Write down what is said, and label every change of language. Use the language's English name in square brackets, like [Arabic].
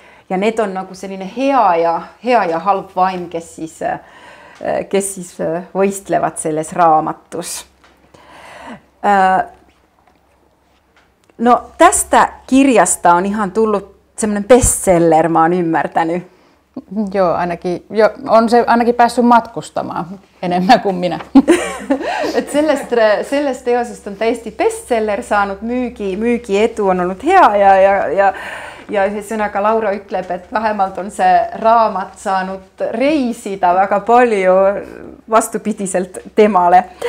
[Estonian] Ja need on nagu selline hea ja halb vaim, kes siis võistlevad selles raamatus. [Finnish] No tästä kirjasta on ihan tullut semmoinen bestseller, mä oon ymmärtänyt. Joo, on se ainakin päässyt matkustamaan enemmän kuin minä. [Estonian] Et sellest teosest on täiesti bestseller saanud, müügietu on ollut hea ja ühesõnaga Laura ütleb, et vähemalt on see raamat saanud reisida väga palju vastupidiselt temale.